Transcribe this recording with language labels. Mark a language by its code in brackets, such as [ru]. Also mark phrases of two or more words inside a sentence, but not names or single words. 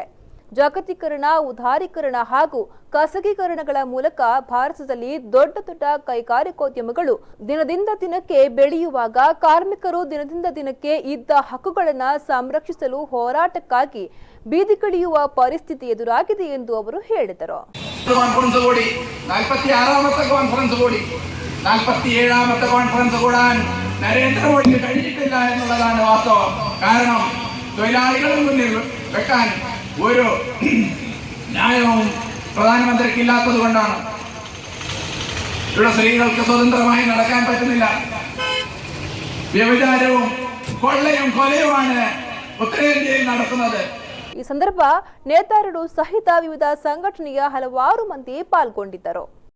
[kn] ಜಾಗತೀಕರಣ, ಉದಾರೀಕರಣ ಹಾಗೂ ಖಾಸಗೀಕರಣಗಳ ಮೂಲಕ ಭಾರತದಲ್ಲಿ ದೊಡ್ಡ ದೊಡ್ಡ ಕೈಗಾರಿಕೋದ್ಯಮಗಳು ದಿನದಿಂದ ದಿನಕ್ಕೆ ಬೆಳೆಯುವಾಗ ಕಾರ್ಮಿಕರು ದಿನದಿಂದ ದಿನಕ್ಕೆ ಇದ್ದ ಹಕ್ಕುಗಳನ್ನು ಸಂರಕ್ಷಿಸಲು ಹೋರಾಟಕ್ಕಾಗಿ ಬೀದಿಗಿಳಿಯುವ ಪರಿಸ್ಥಿತಿ ಎದುರಾಗಿದೆ ಎಂದು ಅವರು ಹೇಳಿದರು. [ml] നരേന്ദ്ര മോദിക്ക് കഴിഞ്ഞിട്ടില്ല എന്നുള്ളതാണ് വാസ്തവം. കാരണം തൊഴിലാളികളുടെ മുന്നിൽ വെക്കാൻ ഒരു ന്യായവും പ്രധാനമന്ത്രിക്ക് ഇല്ലാത്തത് കൊണ്ടാണ്. ഇവിടെ സ്ത്രീകൾക്ക് സ്വതന്ത്രമായി നടക്കാൻ പറ്റുന്നില്ല. വ്യഭിചാരവും കൊള്ളയും കൊലയുമാണ് ഉത്തരേന്ത്യയിൽ നടക്കുന്നത്. [kn] ಈ ಸಂದರ್ಭ ನೇತಾರರು ಸಹಿತ ವಿವಿಧ ಸಂಘಟನೆಯ ಹಲವಾರು ಮಂದಿ ಪಾಲ್ಗೊಂಡಿದ್ದರು.